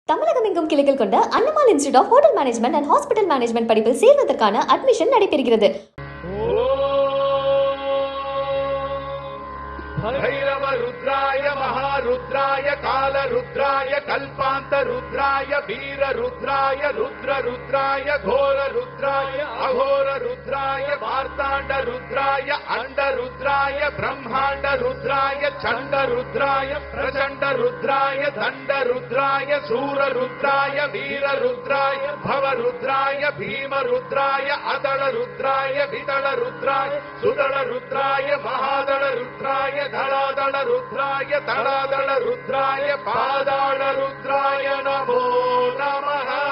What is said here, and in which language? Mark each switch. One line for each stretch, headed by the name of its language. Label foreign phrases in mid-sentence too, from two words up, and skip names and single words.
Tamil: தமிழகம் எங்கும் கிளைகள் கொண்ட அண்ணமால் இன்ஸ்டிடியூட் ஆஃப் ஹோட்டல் மேனேஜ்மெண்ட் அண்ட் ஹாஸ்பிட்டல் மேனேஜ்மெண்ட் படிப்பில் சேர்வதற்கான அட்மிஷன் நடைபெறுகிறது.
Sanskrit: भैरव रुद्राय महारुद्राय काल रुद्राय कल्पांत रुद्राय वीर रुद्राय रुद्र रुद्राय घोर रुद्राय अघोर रुद्राय मार्तांड रुद्राय अंड रुद्राय ब्रह्मांड रुद्राय चंड रुद्राय प्रचंड रुद्राय दंड रुद्राय सूर रुद्राय वीर रुद्राय भव रुद्राय भीम रुद्राय अदल रुद्राय विदल रुद्राय सुदल रुद्राय महादल रुद्राय धरादल रुद्राय तड़ादल रुद्राय पादाल रुद्राय नमो नमः.